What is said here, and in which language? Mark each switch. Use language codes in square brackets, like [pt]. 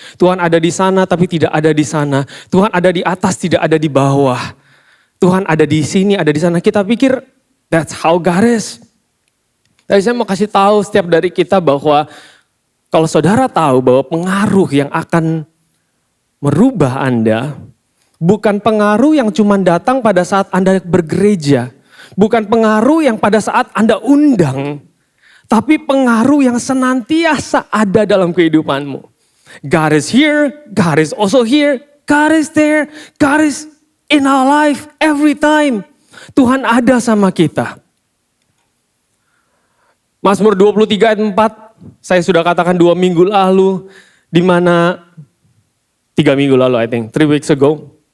[id] Tuhan ada di sana, tapi tidak ada di sana. Tuhan ada di atas, tidak ada di bawah. Tuhan ada di sini, ada di sana. Kita pikir, [en] that's how God is. [id] Tapi saya mau kasih tahu setiap dari kita bahwa kalau saudara tahu bahwa pengaruh yang akan merubah Anda, bukan pengaruh yang cuma datang pada saat Anda bergereja. Bukan pengaruh yang pada saat Anda undang. Tapi pengaruh yang senantiasa ada dalam kehidupanmu. [en] God is here, God is also here, God is there, God is in our life every time. [id] Tuhan ada sama kita. Mazmur 23 ayat 4, saya sudah katakan 2 minggu lalu, di mana 3 minggu lalu [en] I think, 3 weeks ago.